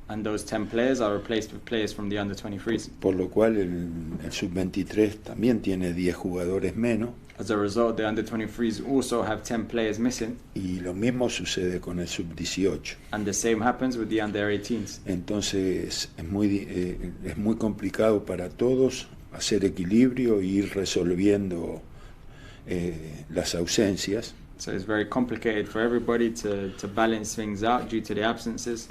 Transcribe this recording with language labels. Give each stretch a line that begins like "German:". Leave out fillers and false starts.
English: And those 10 players are replaced with players from the under-23s.
Spanish: Por lo cual el sub-23 también tiene 10 jugadores menos.
English: As a result, the under-23s also have 10 players missing.
Spanish: Y lo mismo sucede con el sub-18.
English: And the same happens with the under-18s.
Spanish: Entonces es muy complicado para todos hacer equilibrio e ir resolviendo las ausencias.
English: So it's very complicated for everybody to balance things out due to the absences.